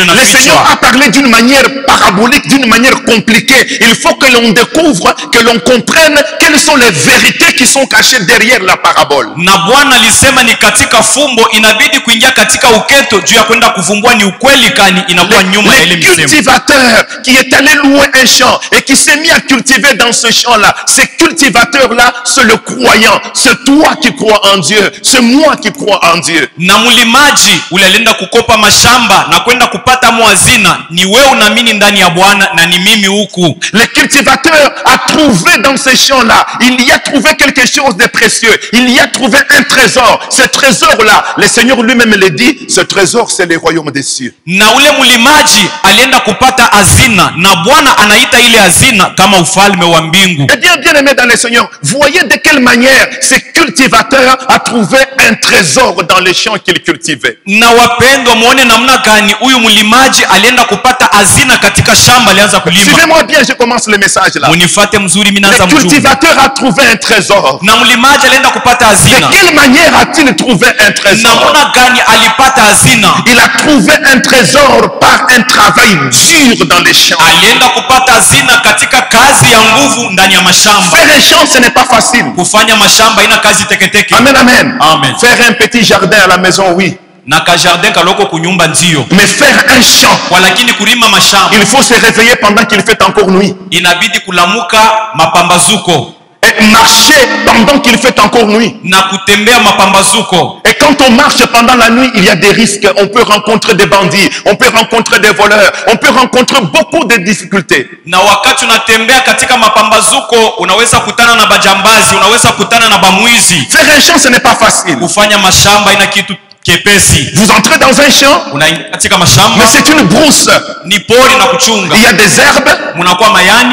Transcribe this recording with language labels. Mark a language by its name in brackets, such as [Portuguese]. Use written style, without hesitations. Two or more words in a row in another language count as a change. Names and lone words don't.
[French] Le Seigneur [Swahili] inafichwa. [French] a parlé d'une manière parabolique, d'une manière compliquée. Il faut que l'on découvre, que l'on comprenne quelles sont les vérités qui sont cachées derrière la parabole. [Swahili] Na Bwana alisema ni katika fumbo, inabidi kuingia katika uketo juu ya kwenda kuvumbua ni ukweli kani inakuwa nyuma ya ile [French] Le [Swahili] misemo. [French] cultivateur qui est allé louer un champ et qui s'est mis à cultiver dans ce champ-là, ce cultivateur-là, c'est le croyant. C'est toi qui crois en Dieu. C'est moi qui crois en Dieu. [Swahili] Na mlimaji ule alienda kukopa mashamba na kwenda kupata mwazina, ni wewe unaamini ndani ya Bwana na ni mimi huku. [French] Le cultivateur a trouvé dans ce champ-là, il y a trouvé quelque chose de précieux. Il y a trouvé un trésor. Ce trésor-là, le Seigneur lui-même le dit, ce trésor, c'est le royaume des cieux. [Swahili] Na ule mlimaji alienda kupata hazina, na Bwana anaita ile hazina kama ufalme wa mbingu. [French] Eh bien, bien aimé dans le Seigneur, voyez de quelle manière ce cultivateur a trouvé un trésor dans les champs qu'il cultivait. [Swahili] Na wapendwa, muone namna gani huyu mlimaji alienda kupata hazina hazina katika shamba alianza kulima. [French] Suivez-moi bien, je commence le message là. [Swahili] Munifate mzuri, mimi naanza [French] Le [Swahili] mzuri. [French] cultivateur a trouvé un trésor. [Swahili] Na mlimaji alienda kupata [French] De [Swahili] hazina. [French] quelle manière a-t-il trouvé un trésor? [Swahili] Namna gani alipata hazina? [French] Il a trouvé un trésor par un travail dur dans les champs. [Swahili] Alienda kupata hazina katika kazi ya nguvu ndani ya mashamba. [French] Faire un champ, ce n'est pas facile. [Swahili] Kufanya mashamba ina kazi teketeke. Amen, amen. Amen. [French] Faire un petit jardin à la maison, oui. [Swahili] Na ka jardin kaloko kunyumba ndio. [French] Mais faire un champ, [Swahili] Walakini kulima mashamba [French] il faut se réveiller pendant qu'il fait encore nuit. [Swahili] inabidi kulamuka mapambazuko [French] Et marcher pendant qu'il fait encore nuit. [Swahili] na kutembea mapambazuko. [French] Et quand on marche pendant la nuit, il y a des risques. On peut rencontrer des bandits, on peut rencontrer des voleurs, on peut rencontrer beaucoup de difficultés. [Swahili] Na wakati unatembea katika mapambazuko unaweza kutana na bajambazi, unaweza kutana na bamwizi. [French] Faire un champ, ce n'est pas facile. [Swahili] Kufanya mashamba ina kitu kepesi. [French] Vous entrez dans un champ, [Swahili] Unaingia katika mashamba, [French] mais c'est une brousse. [Swahili] ni pori na kuchunga. [French] Il y a des herbes, [Swahili] Munakuwa mayani,